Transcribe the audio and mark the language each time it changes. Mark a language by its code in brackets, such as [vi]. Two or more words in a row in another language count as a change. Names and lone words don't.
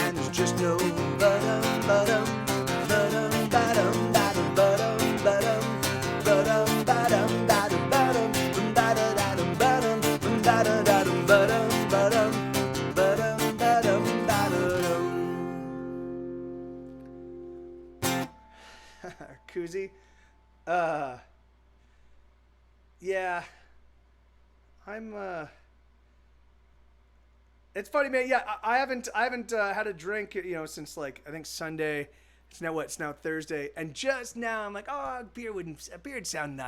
[en] just know ba-dum, ba-dum, ba-dum, ba-dum, ba-dum, ba-dum, ba-dum, ba-dum, ba-dum, ba-dum, ba-dum, ba-da-da-dum, ba-dum, ba-da-da-dum, ba-dum, ba-dum, ba-dum, ba-dum, ba-da-dum. Koozie? Yeah. It's funny, man. Yeah, I haven't had a drink, since like I think Sunday. It's now Thursday, and just now I'm like, oh, beer would sound nice.